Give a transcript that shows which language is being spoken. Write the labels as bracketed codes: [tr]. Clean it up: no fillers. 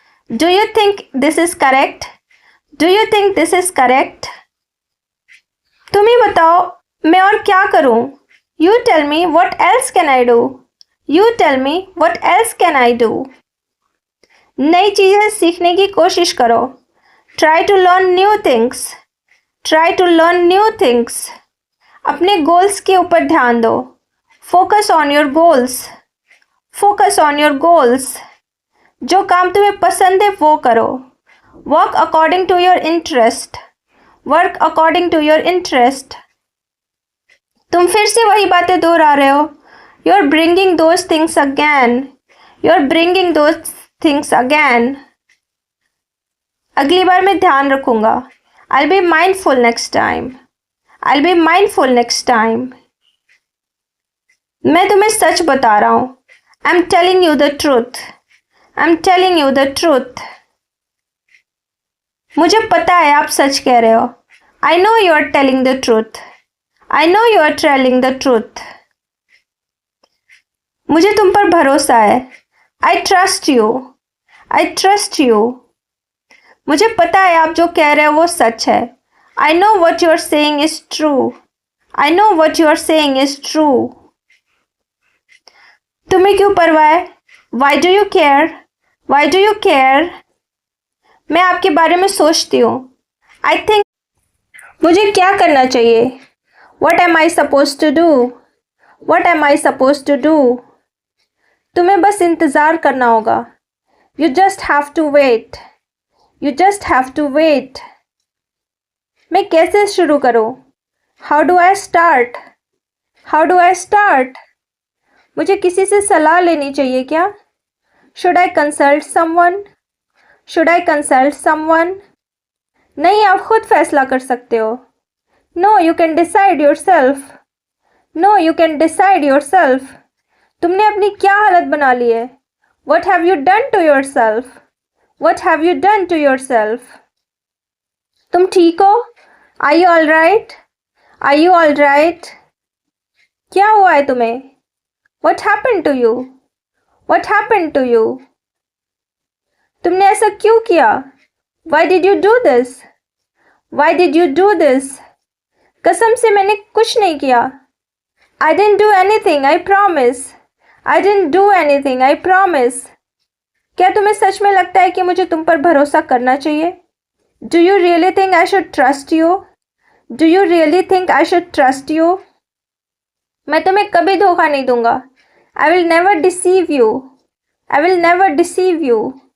[en] Do you think this is correct, do you think this is correct। [hi] तुम ही बताओ मैं और क्या करूं? [en] You tell me what else can I do, you tell me what else can I do। [hi] नई चीज़ें सीखने की कोशिश करो। [en] Try to learn new things, try to learn new things। [hi] अपने गोल्स के ऊपर ध्यान दो। [en] Focus on your goals, focus on your goals। [hi] जो काम तुम्हें पसंद है वो करो। [en] Work according to your interest, work according to your interest। [hi] तुम फिर से वही बातें दोहरा रहे हो। [en] You're bringing those things again, you're bringing those things again। [hi] अगली बार मैं ध्यान रखूंगा। [en] I'll be mindful next time, I'll be mindful next time। [hi] मैं तुम्हें सच बता रहा हूँ। [en] I'm telling you the truth, I'm telling you the truth। [hi] मुझे पता है आप सच कह रहे हो। [en] I know you are telling the truth, I know you are telling the truth। [hi] मुझे तुम पर भरोसा है। [en] I trust you, I trust you। [hi] मुझे पता है आप जो कह रहे हो वो सच है। [en] I know what you are saying is true, I know what you are saying is true। [hi] तुम्हें क्यों परवाह है? [en] Why do you care, why do you care। [hi] मैं आपके बारे में सोचती हूँ। [en] I think [hi] मुझे क्या करना चाहिए? [en] What am I supposed to do, what am I supposed to do। [hi] तुम्हें बस इंतज़ार करना होगा। [en] You just have to wait, you just have to wait। [hi] मैं कैसे शुरू करूँ? [en] How do I start, how do I start। [hi] मुझे किसी से सलाह लेनी चाहिए क्या? [en] Should I consult someone, should I consult someone। [hi] नहीं, आप खुद फैसला कर सकते हो। [en] No, you can decide yourself, no, you can decide yourself। [hi] तुमने अपनी क्या हालत बना ली है? [en] What have you done to yourself, what have you done to yourself। [hi] तुम ठीक हो? [en] Are you all right? Are you all right? [hi] क्या हुआ है तुम्हें? [en] What happened to you? What happened to you? [hi] तुमने ऐसा क्यों किया? [en] Why did you do this? Why did you do this? [hi] कसम से मैंने कुछ नहीं किया. [en] I didn't do anything, I promise. I didn't do anything, I promise. [hi] क्या तुम्हें सच में लगता है कि मुझे तुम पर भरोसा करना चाहिए? [en] Do you really think I should trust you? Do you really think I should trust you? [hi] मैं तुम्हें कभी धोखा नहीं दूंगा. [en] I will never deceive you. I will never deceive you.